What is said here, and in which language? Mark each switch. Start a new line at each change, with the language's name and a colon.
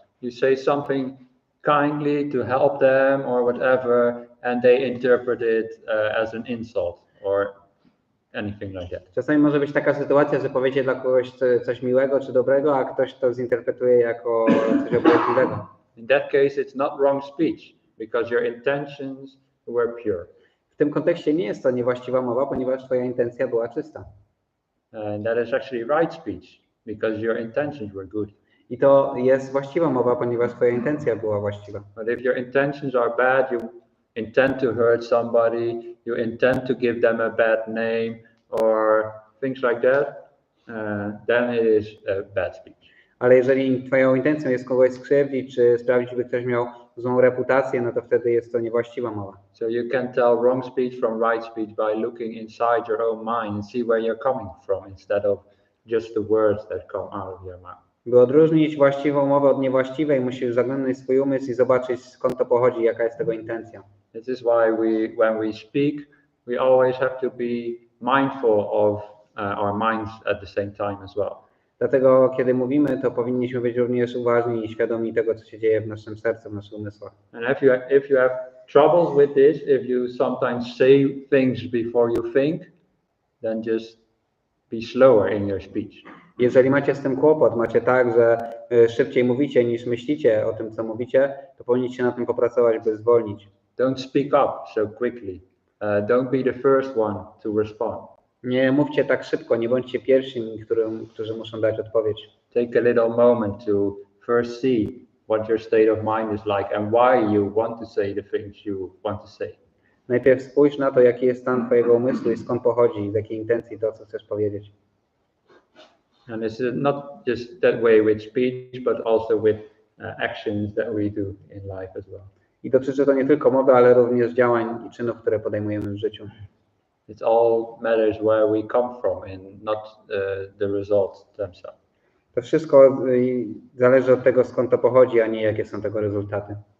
English: You say something kindly to help them or whatever, and they interpret it as an insult or anything like that.
Polish: Czasami może być taka sytuacja, że powiecie dla kogoś coś miłego czy dobrego, a ktoś to zinterpretuje jako coś obraźliwego.
English: In that case, it's not wrong speech because your intentions were pure.
Polish: W tym kontekście nie jest to niewłaściwa mowa, ponieważ twoja intencja była czysta.
English: And that is actually right speech because your intentions were good.
Polish: I to jest właściwa mowa, ponieważ twoja intencja była właściwa.
English: But if your intentions are bad, you intend to hurt somebody, you intend to give them a bad name or things like that, then it is a bad speech.
Polish: Ale jeżeli twoją intencją jest kogoś skrzywdzić, czy sprawić, by ktoś miał złą reputację, no to wtedy jest to niewłaściwa mowa.
English: So you can tell wrong speech from right speech by looking inside your own mind and see where you're coming from instead of just the words that come out of your mouth.
Polish: By odróżnić właściwą mowę od niewłaściwej, musisz zaglądnąć swój umysł i zobaczyć, skąd to pochodzi, jaka jest tego intencja.
English: This is why when we speak, we always have to be mindful of our minds at the same time as well.
Polish: Dlatego, kiedy mówimy, to powinniśmy być również uważni i świadomi tego, co się dzieje w naszym sercu, w naszych umysłach.
English: And if you have troubles with this, if you sometimes say things before you think, then just be slower in your speech.
Polish: Jeżeli macie z tym kłopot, macie tak, że szybciej mówicie niż myślicie o tym, co mówicie, to powinniście na tym popracować, by zwolnić.
English: Don't speak up so quickly. Don't be the first one to respond.
Polish: Nie mówcie tak szybko, nie bądźcie pierwszymi, którzy muszą dać odpowiedź.
English: Take a little moment to first see what your state of mind is like and why you want to say the things you want to say.
Polish: Najpierw spójrz na to, jaki jest stan twojego umysłu i skąd pochodzi, z jakiej intencji to, co chcesz powiedzieć.
English: And it's not just that way with speech, but also with actions that we do in life as well.
Polish: I dotyczy to nie tylko mowy, ale również działań i czynów, które podejmujemy w życiu.
English: It all matters where we come from and not the results themselves.
Polish: To wszystko zależy od tego, skąd to pochodzi, a nie jakie są tego rezultaty.